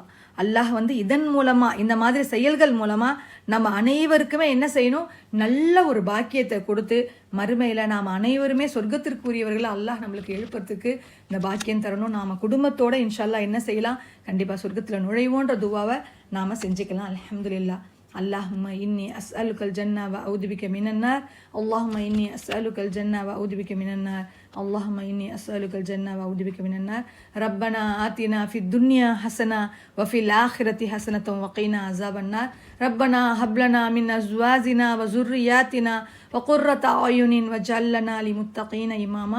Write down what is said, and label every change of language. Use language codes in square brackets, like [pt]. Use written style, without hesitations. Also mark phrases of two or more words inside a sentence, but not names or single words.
[ta] அல்லாஹ் இதன் மூலமாக இந்த மாதிரி செயல்கள் மூலமாக நம்ம அனைவருக்குமே என்ன செய்யணும், நல்ல ஒரு பாக்கியத்தை கொடுத்து மறுமையில் நாம் அனைவருமே சொர்க்கத்திற்குரியவர்களை அல்லாஹ் நம்மளுக்கு எழுப்புறதுக்கு இந்த பாக்கியம் தரணும். நாம் குடும்பத்தோட [ar] إن شاء الله [ta] என்ன செய்யலாம், கண்டிப்பாக சொர்க்கத்தில் நுழைவோன்ற துவாவை நாம் செஞ்சுக்கலாம். [ar] الحمد لله. اللهم إني أسألك الجنة وأعوذ بك من النار. اللهم إني أسألك الجنة وأعوذ بك من النار. اللهم إني أسألك الجنة وأعوذ بك من النار. ربنا آتنا في الدنيا حسنة وفي الآخرة حسنة وقنا عذاب النار. ربنا هب لنا من أزواجنا وذرياتنا وقرة أعين واجعلنا للمتقين إماما.